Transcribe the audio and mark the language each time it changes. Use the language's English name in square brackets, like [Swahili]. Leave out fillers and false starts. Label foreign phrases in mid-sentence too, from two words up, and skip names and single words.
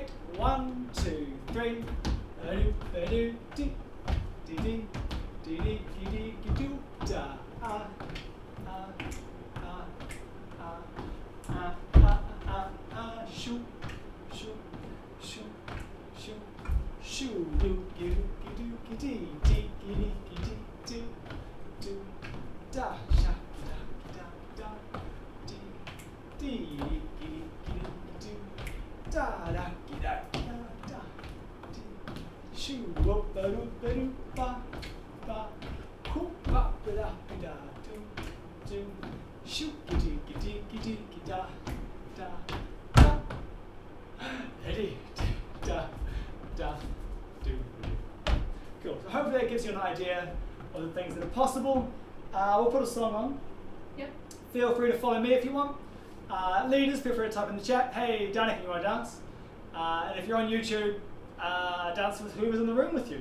[English] 1, 2, 3. Shoo, shoo, shoo, shoo, shoo, do, do, do, do, dee, dee, dee, dee, dee, do, da, sha, da, da, da, dee, dee, dee, dee, do, da, da, da, da, dee, shoo, whoop, ba, doo, ba, ba, whoop, ba, ba, da, da, do, shoo, giddy, giddy, giddy, da, da, da, ready, da, da, do. Cool. So hopefully that gives you an idea of the things that are possible. We'll put a song on. Yep. Feel free to follow me if you want. Leaders, feel free to type in the chat, hey, Danika, you want to dance? And if you're on YouTube, dance with whoever's in the room with you.